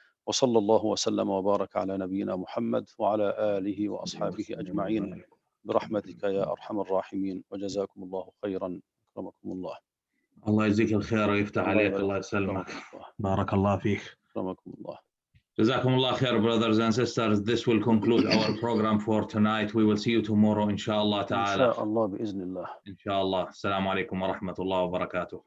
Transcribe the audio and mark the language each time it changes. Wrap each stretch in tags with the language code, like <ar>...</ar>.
<ar>وصلى الله وسلم وبارك على نبينا محمد وعلى آله وأصحابه أجمعين برحمتك يا أرحم الراحمين، وجزاكم الله خيرا. أكرمكم الله. الله يجزيك الخير ويفتح عليك. الله يسلمك. بارك الله فيك. أكرمكم الله. جزاكم الله خير,</ar> <en>brothers and sisters. This will conclude our program for tonight. We will see you tomorrow</en> <ar>إن شاء الله تعالى. إن شاء الله بإذن الله. إن شاء الله. السلام عليكم ورحمة الله وبركاته.</ar>